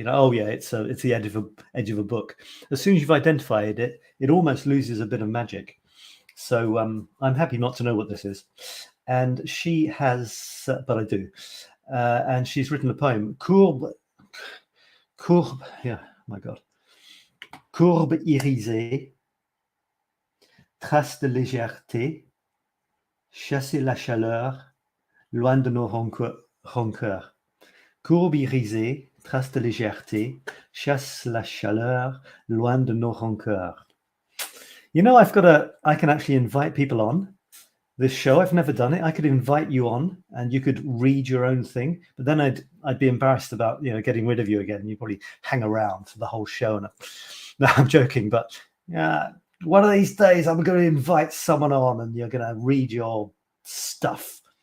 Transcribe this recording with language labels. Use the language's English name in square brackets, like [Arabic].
[English] Oh yeah, it's the edge of a book. As soon as you've identified it, it almost loses a bit of magic. So I'm happy not to know what this is. And she has, but I do. And she's written a poem, 𝘚𝗏𝗏, yeah, my God. [French] Courbe irisée, trace de légèreté, chasser la chaleur, loin de nos rancœur. Courbe irisée, trace de légèreté, chasse la chaleur, loin de nos rancœurs. [English] You know, I can actually invite people on this show. I've never done it. I could invite you on and you could read your own thing, but then I'd be embarrassed about, getting rid of you again. You'd probably hang around for the whole show. And no, I'm joking, but yeah, one of these days I'm going to invite someone on and you're going to read your stuff.